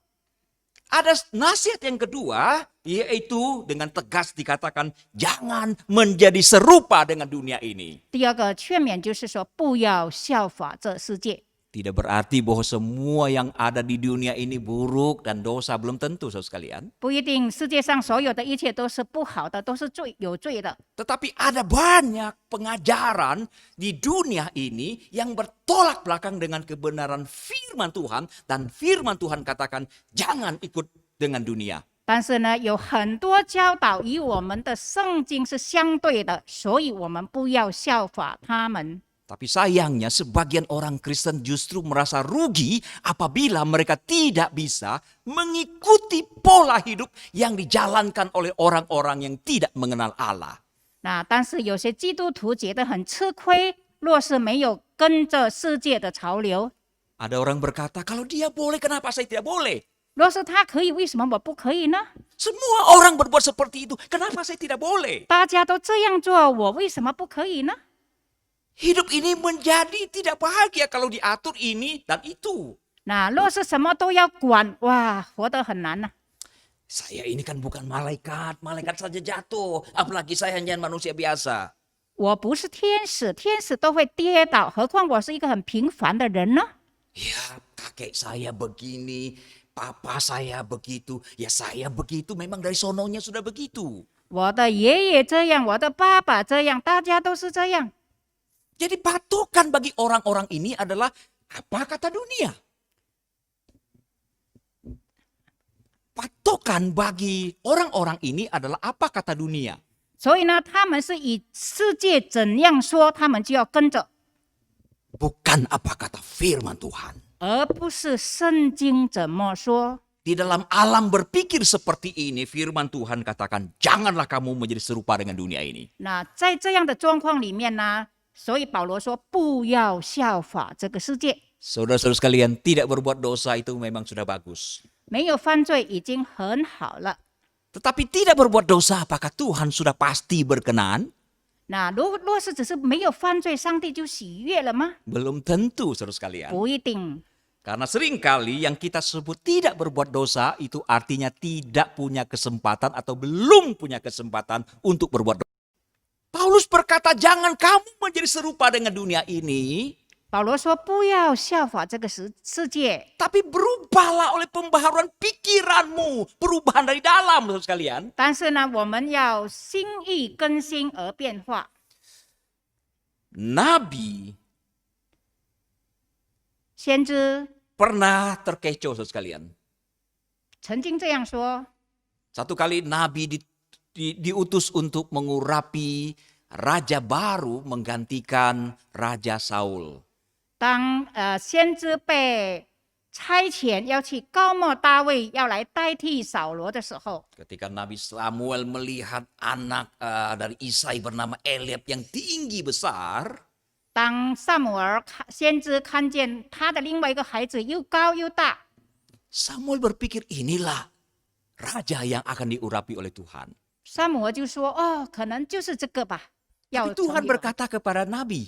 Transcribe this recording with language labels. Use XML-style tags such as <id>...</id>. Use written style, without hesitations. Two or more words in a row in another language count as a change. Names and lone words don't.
<id>Ada nasihat yang kedua, yaitu dengan tegas dikatakan jangan menjadi serupa dengan dunia ini.</id> <zh>第二个劝勉就是说，不要效法这世界。</zh> <id>Tidak berarti bahwa semua yang ada di dunia ini buruk dan dosa, belum tentu saudara sekalian.</id> <zh>不一定世界上所有的一切都是不好的，都是有罪的。</zh> <id>Tetapi ada banyak pengajaran di dunia ini yang bertolak belakang dengan kebenaran firman Tuhan. Dan firman Tuhan katakan jangan ikut dengan dunia.</id> <zh>但是呢，有很多教导与我们的圣经是相对的，所以我们不要效法他们。</zh> <id>Tapi sayangnya sebagian orang Kristen justru merasa rugi apabila mereka tidak bisa mengikuti pola hidup yang dijalankan oleh orang-orang yang tidak mengenal Allah.</id> <zh>那但是有些基督徒觉得很吃亏，若是没有跟着世界的潮流，</zh> <id>Ada orang berkata, kalau dia boleh, kenapa saya tidak boleh?</id> <zh>若是他可以，为什么我不可以呢？</zh> <id>Semua orang berbuat seperti itu, kenapa saya tidak boleh?</id> <zh>大家都这样做，我为什么不可以呢？</zh> <id>Hidup ini menjadi tidak bahagia kalau diatur ini dan itu.</id> <zh>那若是什么都要管，哇，活得很难呐、</zh> <id>Saya ini kan bukan malaikat, malaikat saja jatuh, apalagi saya hanya manusia biasa.</id> <zh>我不是天使，天使都会跌倒，何况我是一个很平凡的人呢？</zh> <id>Ya, kakek saya begini, papa saya begitu, ya saya begitu, memang dari sononya sudah begitu.</id> <zh>我的爷爷这样，我的爸爸这样，大家都是这样。</zh> <id>Jadi patokan bagi orang-orang ini adalah apa kata dunia. Patokan bagi orang-orang ini adalah apa kata dunia.</id> <zh>所以呢，他们是以世界怎样说，他们就要跟着，</zh> <id>Bukan apa kata firman Tuhan.</id> <zh>而不是圣经怎么说。</zh> <id>Di dalam alam berpikir seperti ini, firman Tuhan katakan, janganlah kamu menjadi serupa dengan dunia ini.</id> <zh>那在这样的状况里面呢，所以保罗说不要效法这个世界，</zh> <id>Saudara-saudara sekalian, tidak berbuat dosa itu memang sudah bagus.</id> <zh>没有犯罪已经很好了。</zh> <id>Tetapi tidak berbuat dosa, apakah Tuhan sudah pasti berkenan?</id> <zh>那若是只是没有犯罪，上帝就喜悦了吗？</zh> <id>Belum tentu, saudara sekalian.</id> <zh>不一定。</zh> <id>Karena seringkali yang kita sebut tidak berbuat dosa itu artinya tidak punya kesempatan atau belum punya kesempatan untuk berbuat dosa. Paulus berkata, jangan kamu menjadi serupa dengan dunia ini,</id> <zh>保罗说不要效法这个世界，</zh> <id>tapi berubahlah oleh pembaharuan pikiranmu, perubahan dari dalam, saudara sekalian.</id> <zh>但是呢，我们要心意更新而变化。</zh> <id>Nabi</id> <zh>先知</zh> <id>pernah terkecoh, saudara sekalian.</id> <zh>曾经这样说：</zh> <id>Satu kali Nabi diutus untuk mengurapi raja baru menggantikan Raja Saul.</id> <zh>当先知被差遣要去高莫大卫，要来代替扫罗的时候，</zh> <id>Ketika Nabi Samuel melihat anak dari Isai bernama Eliab yang tinggi besar,</id> <zh>当撒母耳先知看见他的另外一个孩子又高又大，</zh> <id>Samuel berpikir inilah raja yang akan diurapi oleh Tuhan.</id> <zh>撒母耳就说：“哦，可能就是这个吧。”</zh> <id>Tapi</id> <zh>要</zh> <id>Tuhan</id> <zh>成为王</zh> <id>berkata kepada Nabi,</id>